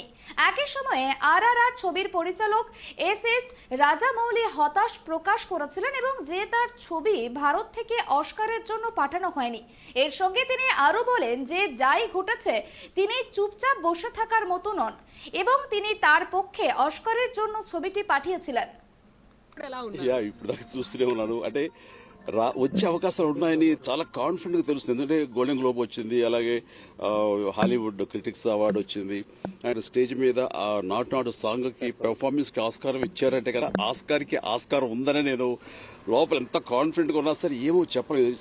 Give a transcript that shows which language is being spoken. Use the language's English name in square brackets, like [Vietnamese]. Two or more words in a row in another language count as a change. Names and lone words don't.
[Bangla] একই সময়ে RRR ছবির পরিচালক SS রাজামৌলি হতাশ প্রকাশ করেছিলেন এবং যে তার ছবি ভারত থেকে অস্কারের জন্য পাঠানো হয়নি। এর সঙ্গে তিনি আরও বলেন যে যাই ঘটেছে তিনি চুপচাপ বসে থাকার মতো নন এবং তিনি তার পক্ষে অস্কারের জন্য ছবিটি পাঠিয়েছিলেন। [Telugu] ఇప్పుడు దాకా చూస్తూనే ఉన్నాను. అంటే వచ్చే అవకాశాలు ఉన్నాయని చాలా కాన్ఫిడెంట్ గా తెలుస్తుంది. ఎందుకంటే గోల్డెన్ గ్లోబ్ వచ్చింది, అలాగే హాలీవుడ్ క్రిటిక్స్ అవార్డు వచ్చింది, [English] and stage [Telugu] మీద నాట్ నాట్ సాంగ్ కి పెర్ఫార్మెన్స్ కి ఆస్కారం ఇచ్చారంటే కదా, ఆస్కార్ కి ఆస్కారం ఉందని నేను లోపల ఎంత కాన్ఫిడెంట్ గా ఉన్నా సరే ఏమో చెప్పలేదు.